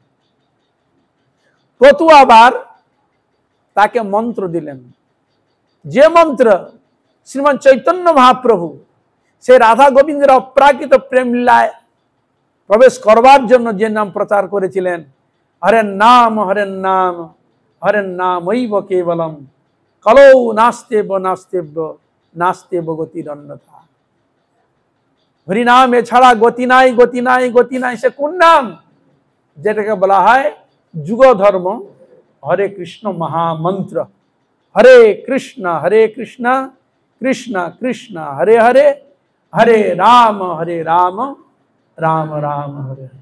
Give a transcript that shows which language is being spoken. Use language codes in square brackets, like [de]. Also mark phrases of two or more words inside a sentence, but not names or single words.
[bn] ক্রতু আবার তাকে মন্ত্র দিলেন, যে মন্ত্র শ্রীমান চৈতন্য মহাপ্রভু সে রাধা গোবিন্দের অপ্রাকৃত প্রেম লীলায় প্রবেশ করবার জন্য যে নাম প্রচার করেছিলেন, [sa] হরেন নাম হরেন নাম হরেন নামৈব কেবলম কলৌ নাস্তেব নাস্তেব্য নাস্তেব গতির অন্যথা। [bn] হরিনাম এছাড়া গতি নাই, গতি নাই, গতি নাই। সে কোন নাম? যেটাকে বলা হয় যুগ ধর্ম, হরে কৃষ্ণ মহামন্ত্র। [sa] হরে কৃষ্ণ কৃষ্ণ কৃষ্ণ হরে হরে, হরে রাম রাম রাম হরে হরে।